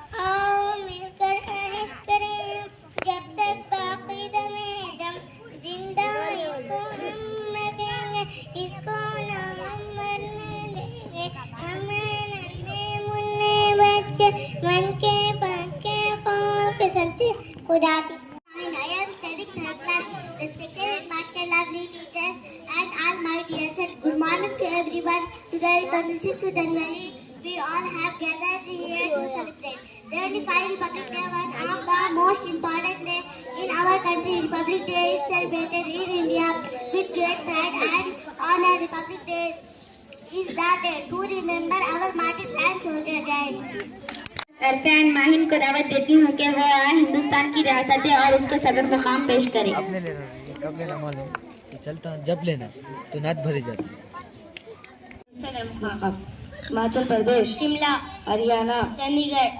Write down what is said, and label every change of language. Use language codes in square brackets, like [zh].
[hi] आओ मिलकर अहद करें जब तक बाकी दमे दम, जिंदा इसको हम रखेंगे, इसको ना हम मरने देंगे। हमें नन्हे मुन्ने बच्चे, मन के पक्के खौल के सच्चे। खुदा की। [en] I am studying third class. Respected master, lovely teachers, and all my dear friends. Good morning to everyone. Today is 26th January. We all have gathered here to celebrate 75 Republic Day, one of the most important days in our country. Republic Day is celebrated in India with great pride and honor. Republic Day is the day to remember our martyrs and soldiers. [hi] Irfan Mahin को दावत देती हूँ कि वो आए हिंदुस्तान की रियासतें और उसके सदर मुकाम पेश करें। अपने लेना कब लेना मालूम कि चलता जब लेना तो नात भरी जाती। सदर मुकाम हिमाचल प्रदेश, शिमला, हरियाणा, चंडीगढ़,